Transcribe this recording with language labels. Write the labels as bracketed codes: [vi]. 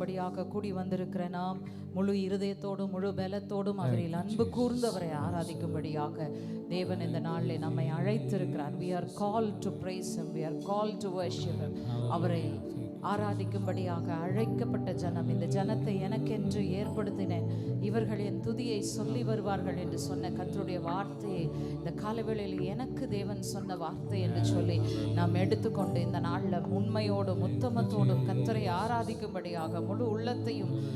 [ta] முன்பாக கூடி வந்திருக்கிற நாம் முழு இருதயத்தோடும் முழு பலத்தோடும் அவரில் அன்பு கூர்ந்தவரை ஆராதிக்கும்படியாக தேவன் இந்த நாளில் நம்மை அழைத்திருக்கிறார். [en] We are called to praise him, we are called to worship him. [ta] அவரை ஆராதிக்கும்படியாக அழைக்கப்பட்ட ஜனம். இந்த ஜனத்தை எனக்கென்று ஏற்படுத்தினேன், இவர்கள் என் துதியை சொல்லி வருவார்கள் என்று சொன்ன கர்த்தருடைய வார்த்தையை இந்த காலவேளையில் எனக்கு தேவன் சொன்ன வார்த்தை என்று சொல்லி நாம் எடுத்துக்கொண்டு இந்த நாளில் உண்மையோடும் உத்தமத்தோடும் கர்த்தரை ஆராதிக்கும்படியாக முழு உள்ளத்தையும்